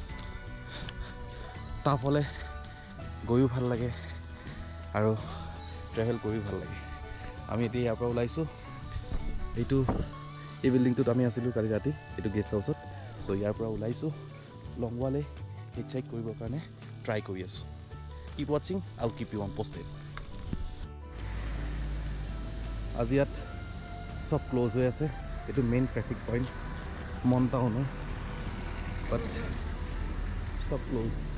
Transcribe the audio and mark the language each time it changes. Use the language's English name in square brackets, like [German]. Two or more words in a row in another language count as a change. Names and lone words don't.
[Assamese] টাফ হ'লে গৈও ভাল লাগে আৰু ট্ৰেভেল কৰিও ভাল লাগে। আমি এতিয়া ইয়াৰ পৰা ওলাইছোঁ। এই বিল্ডিংটোত আমি আছিলোঁ কালি ৰাতি, এইটো [English] guest house. [Assamese] চ' ইয়াৰ পৰা ওলাইছোঁ লংৱালৈ হিটচাইক কৰিবৰ কাৰণে ট্ৰাই কৰি আছোঁ। [English] keep watching, I will keep you on posted. [Assamese] আজি ইয়াত চব ক্ল'জ হৈ আছে। এইটো [English] main traffic point [Assamese] মন টাউনৰ, বাট सब क्लोज।